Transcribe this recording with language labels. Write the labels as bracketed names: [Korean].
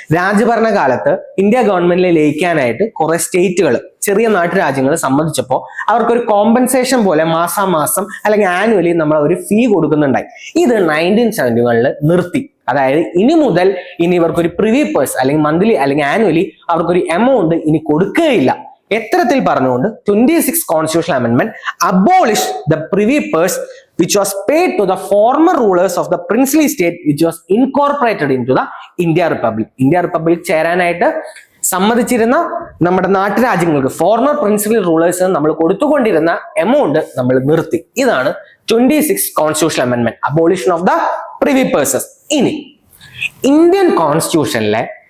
[Malayalam] രാജഭരണ കാലത്ത് ഇന്ത്യ ഗവൺമെന്റിൽ ലയിക്കാനായിട്ട് കുറെ സ്റ്റേറ്റുകൾ, ചെറിയ നാട്ടുരാജ്യങ്ങൾ സമ്മതിച്ചപ്പോൾ അവർക്കൊരു കോമ്പൻസേഷൻ പോലെ മാസാമാസം അല്ലെങ്കിൽ ആനുവലി നമ്മൾ ഒരു ഫീ കൊടുക്കുന്നുണ്ടായി. ഇത് 1970 നിർത്തി. അതായത് ഇനി മുതൽ ഇവർക്കൊരു പ്രിവി പേഴ്സ് അല്ലെങ്കിൽ മന്ത്ലി അല്ലെങ്കിൽ ആനുവലി അവർക്കൊരു എമൗണ്ട് ഇനി കൊടുക്കുകയില്ല. എത്തരത്തിൽ പറഞ്ഞുകൊണ്ട് [English] 26th constitution amendment abolish the privy purse which was paid to the former rulers of the princely state which was incorporated into the India Republic. [Malayalam] India Republic ചേരാനായിട്ട് സമ്മതിച്ചിരുന്ന നമ്മുടെ നാട്ടുരാജ്യങ്ങൾക്ക് former principal rulers നമ്മൾ കൊടുത്തുകൊണ്ടിരുന്ന amount നമ്മൾ നിർത്തി. ഇതാണ് 26th constitution amendment, [English] Abolition of the privy purses. [Malayalam] ഇനി Indian കോൺസ്റ്റിറ്റ്യൂഷനിലെ